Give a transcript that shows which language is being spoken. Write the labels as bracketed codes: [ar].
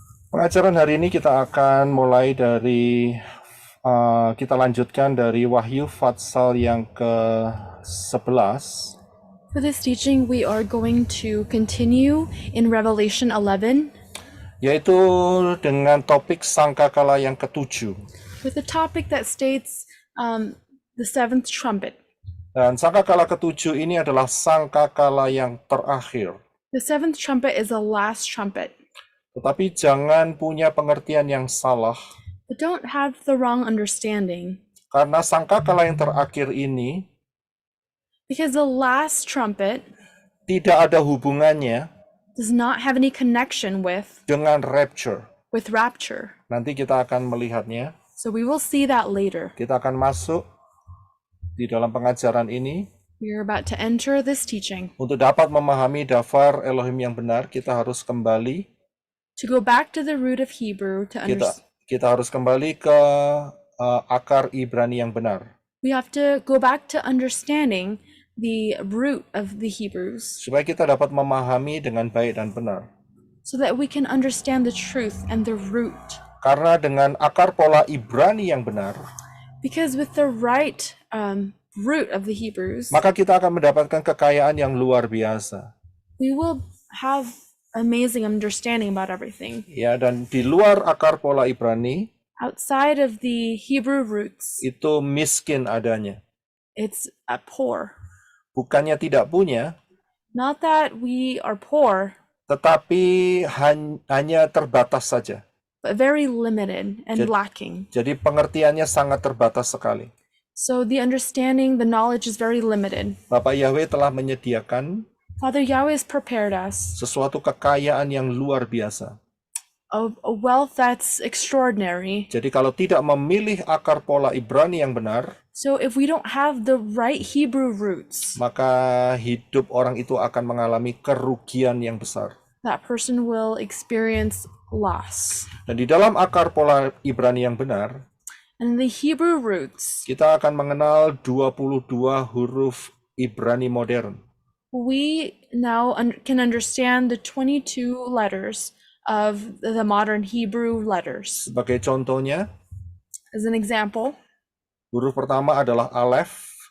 [id] Pengajaran hari ini kita akan mulai dari kita lanjutkan dari Wahyu Fatsal yang ke-11. [en] For this teaching, we are going to continue in Revelation 11 [id] yaitu dengan topik sangkakala yang ke-7. [en] with a topic that states the seventh trumpet. [id] Dan sangkakala ke-7 ini adalah sangkakala yang terakhir. [en] The seventh trumpet is the last trumpet. [id] Tetapi jangan punya pengertian yang salah. [en] But don't have the wrong understanding. [id] Karena sangkakala yang terakhir ini [en] Because the last trumpet [id] tidak ada hubungannya [en] does not have any connection with [id] dengan rapture. [en] rapture. [id] Nanti kita akan melihatnya. [en] So we will see that later. [id] Kita akan masuk di dalam pengajaran ini. [en] We are about to enter this teaching. [id] Untuk dapat memahami dafar Elohim yang benar, kita harus kembali. [en] To go back to the root of Hebrew to understand. [id] Kita harus kembali ke akar Ibrani yang benar. [en] We have to go back to understanding the root of the Hebrews [id] Supaya kita dapat memahami dengan baik dan benar. [en] so that we can understand the truth and the root. [id] Karena dengan akar pola Ibrani yang benar, [en] Because with the right root of the Hebrews, [id] maka kita akan mendapatkan kekayaan yang luar biasa. [en] we will have amazing understanding about everything. [id] Ya, dan di luar akar pola Ibrani, [en] Outside of the Hebrew roots, [id] itu miskin adanya. [en] it's poor. [id] Bukannya tidak punya, [en] Not that we are poor, [id] tetapi hanya terbatas saja. [en] but very limited and lacking. [id] Jadi pengertiannya sangat terbatas sekali. [en] So the understanding, the knowledge is very limited. [id] Bapak Yahweh telah menyediakan [en] Father Yahweh has prepared us [id] sesuatu kekayaan yang luar biasa. [en] a wealth that's extraordinary. [id] Jadi kalau tidak memilih akar pola Ibrani yang benar, [en] So if we don't have the right Hebrew roots, [id] maka hidup orang itu akan mengalami kerugian yang besar. [en] that person will experience loss. [id] Dan di dalam akar pola Ibrani yang benar, [en] And the Hebrew roots, [id] kita akan mengenal 22 huruf Ibrani modern. [en] we now can understand the 22 letters of the modern Hebrew letters. [id] Sebagai contohnya, [en] As an example, [id] huruf pertama adalah Aleph,